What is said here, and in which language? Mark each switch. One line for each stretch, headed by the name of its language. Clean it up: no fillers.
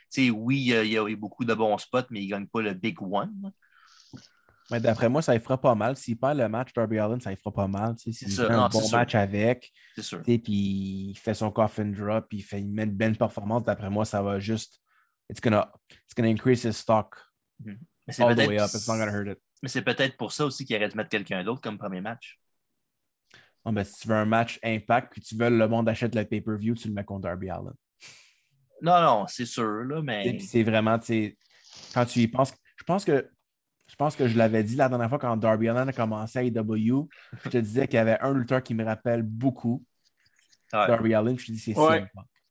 French: oui, il y a eu beaucoup de bons spots, mais il ne gagne pas le Big One. Mais d'après moi, ça ne fera pas mal. S'il perd le match, Darby Allin, ça ne fera pas mal. S'il fait un bon match avec, puis il fait son coffin drop, puis il met une belle performance, d'après moi, ça va juste.
English: It's gonna increase his stock all the way up. It's not gonna hurt it.
French: Mais c'est peut-être pour ça aussi qu'il aurait dû mettre quelqu'un d'autre comme premier match. Non, mais si tu veux un match impact, puis tu veux le monde achète le pay-per-view, tu le mets contre Darby Allin. Non, c'est sûr, là, mais. C'est vraiment, quand tu y penses, je pense que je l'avais dit la dernière fois quand Darby Allin a commencé à AEW, je te disais qu'il y avait un lutteur qui me rappelle beaucoup Darby Allin, je te dis c'est CM Punk.